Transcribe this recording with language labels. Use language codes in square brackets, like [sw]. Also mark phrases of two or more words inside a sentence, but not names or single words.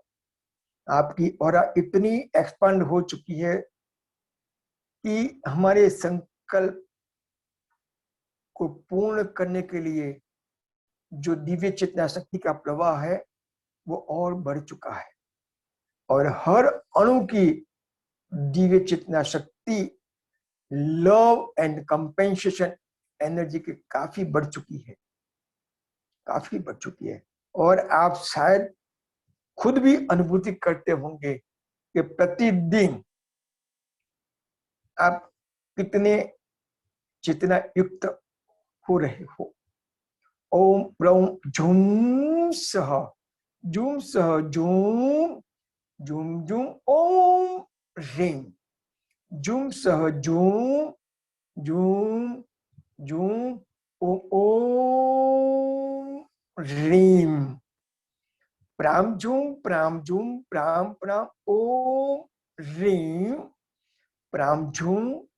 [hi] आपकी ऑरा इतनी एक्सपांड हो चुकी है कि हमारे संकल्प को पूर्ण करने के लिए जो दिव्य चेतना शक्ति का प्रवाह है वो और बढ़ चुका है, और हर अणु की दिव्य चेतना शक्ति [en] love and compensation energy [hi] की काफी बढ़ चुकी है, काफी बढ़ चुकी है। और आप शायद खुद भी अनुभूति करते होंगे कि प्रतिदिन आप कितने चेतना युक्त हो रहे हो। [sa] ओम ब्रौम झूम सह झूम सह झूम झूम झूम ओम ह्रीम झूम सह झूम झूम झूम ओम ह्रीम प्राम झूम प्राम प्राम ओम ह्रीम प्राम झूम